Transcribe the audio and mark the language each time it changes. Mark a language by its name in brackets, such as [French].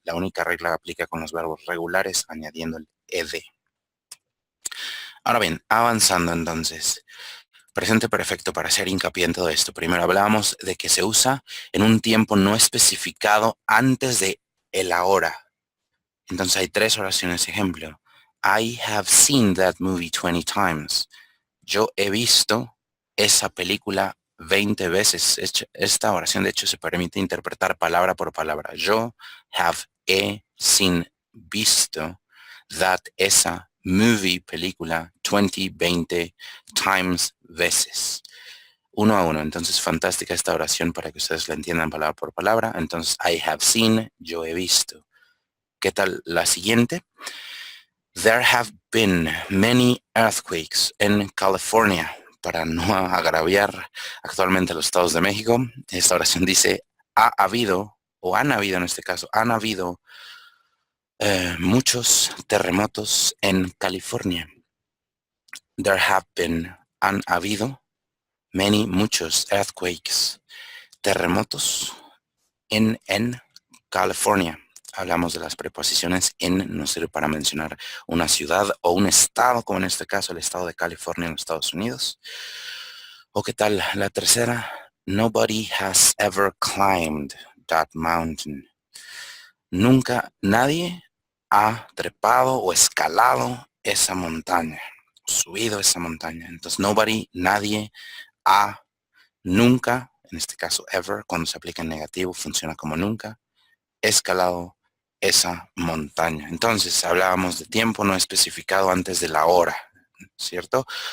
[Spanish] La única regla aplica con los verbos regulares, añadiendo el ed. Ahora bien, avanzando entonces. Presente perfecto para hacer hincapié en todo esto. Primero hablábamos de que se usa en un tiempo no especificado antes de el ahora. Entonces hay 3 oraciones. [English] Ejemplo, I have seen that movie 20 times. [Spanish] Yo he visto esa película 20 veces. Esta oración de hecho se permite interpretar palabra por palabra. Yo he seen, visto, that, esa, movie, película, 20 times, veces. Uno a uno. Entonces, fantástica esta oración para que ustedes la entiendan palabra por palabra. Entonces, [English] I have seen, [Spanish] yo he visto. ¿Qué tal la siguiente? [English] There have been many earthquakes in California. [Spanish] Para no agraviar actualmente a los Estados de México, esta oración dice, ha habido, o han habido en este caso, han habido muchos terremotos en California. [English] There have been, [Spanish] han habido, many, muchos earthquakes, terremotos en California. Hablamos de las preposiciones en, nos sirve para mencionar una ciudad o un estado, como en este caso el estado de California en los Estados Unidos. ¿O qué tal la tercera? [English] Nobody has ever climbed that mountain. [Spanish] Nunca nadie ha trepado o escalado esa montaña, subido esa montaña. Entonces, nobody, nadie, ha Nunca, en este caso ever, cuando se aplica en negativo, funciona como nunca. He escalado esa montaña. Entonces, hablábamos de tiempo no especificado antes de la hora, ¿cierto?